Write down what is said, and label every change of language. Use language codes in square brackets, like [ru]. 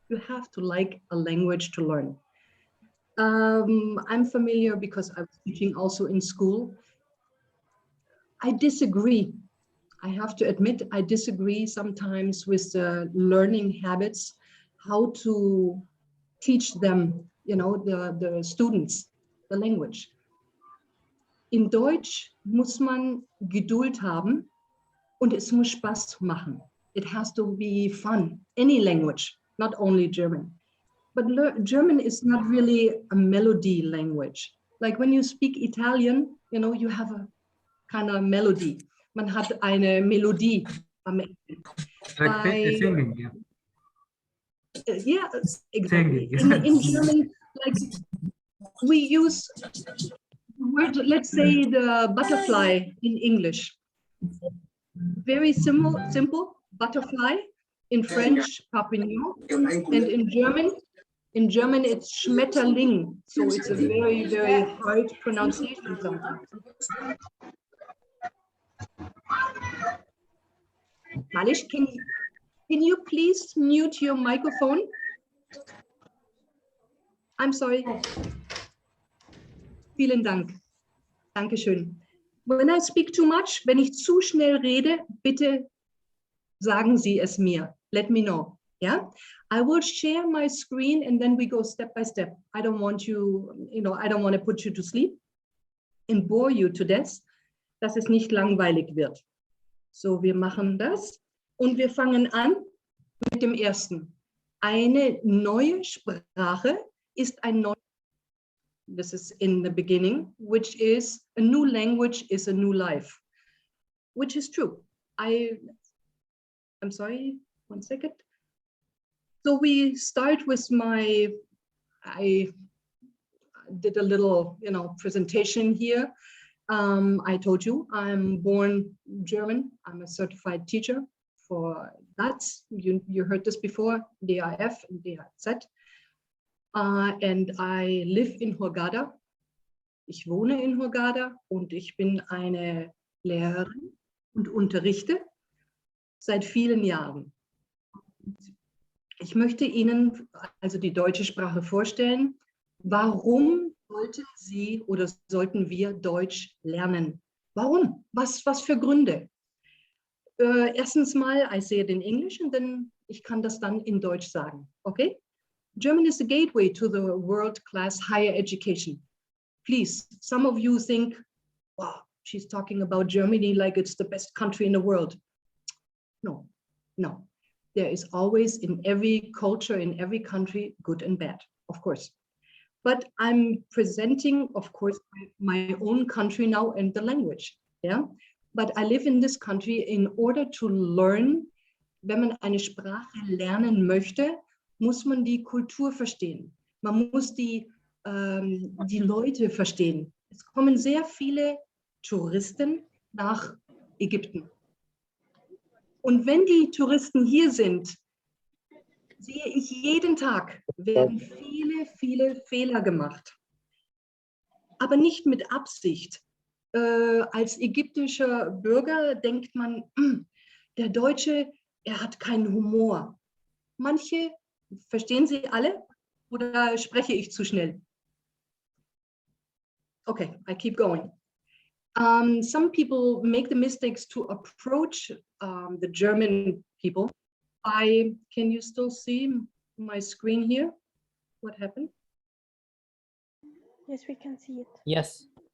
[en] You have to like a language to learn. I'm familiar because I was teaching also in school. I disagree. I have to admit, I disagree sometimes with the learning habits, how to teach them, the students, the language. [de] In Deutsch muss man Geduld haben und es muss Spaß machen. [en] It has to be fun. Any language, not only German. But German is not really a melody language. Like when you speak Italian, you have a kind of melody. [de] Man hat eine Melodie. [en] Like Like singing, yeah. Yeah, exactly. Singing. In German, like we use the word, let's say the butterfly in English. Very simple, butterfly. In French, papillon, and in German it's Schmetterling. So it's a very, very hard pronunciation sometimes. Malish, can you please mute your microphone? I'm sorry. [de] Vielen Dank. Dankeschön. [en] When I speak too much, [de] wenn ich zu schnell rede, bitte sagen Sie es mir. [en] Let me know. Yeah, I will share my screen and then we go step by step. I don't want you, I don't want to put you to sleep and bore you to death, [de] dass es nicht langweilig wird. So, wir machen das und wir fangen an mit dem ersten. Eine neue Sprache ist ein neues. [en] This is in the beginning, which is a new language is a new life, which is true. I'm sorry, 1 second. So we start with I did a little, presentation here. I told you I'm born German. I'm a certified teacher for DATS. You heard this before, DAF and DAZ. And I live in Hurghada. [de] Ich wohne in Hurghada und ich bin eine Lehrerin und unterrichte seit vielen Jahren. Ich möchte Ihnen also die deutsche Sprache vorstellen. Warum sollten Sie oder sollten wir Deutsch lernen? Warum? Was für Gründe? Erstens mal, [en] I say it in English and then [de] ich kann das dann in Deutsch sagen. [en] Okay? German is the gateway to the world-class higher education. Please, some of you think, wow, she's talking about Germany like it's the best country in the world. No. There is always in every culture, in every country, good and bad, of course. But I'm presenting, of course, my own country now and the language. Yeah. But I live in this country in order to learn. [de] Wenn man eine Sprache lernen möchte, muss man die Kultur verstehen. Man muss die Leute verstehen. Es kommen sehr viele Touristen nach Ägypten. Und wenn die Touristen hier sind, sehe ich jeden Tag, werden viele Fehler gemacht. Aber nicht mit Absicht. Als ägyptischer Bürger denkt man, der Deutsche, er hat keinen Humor. Manche, verstehen Sie alle? Oder spreche ich zu schnell? [en] Okay, I keep going. Some people make the mistakes to approach the German people. Can you still see my screen here? What happened? Yes, we can see it. Yes.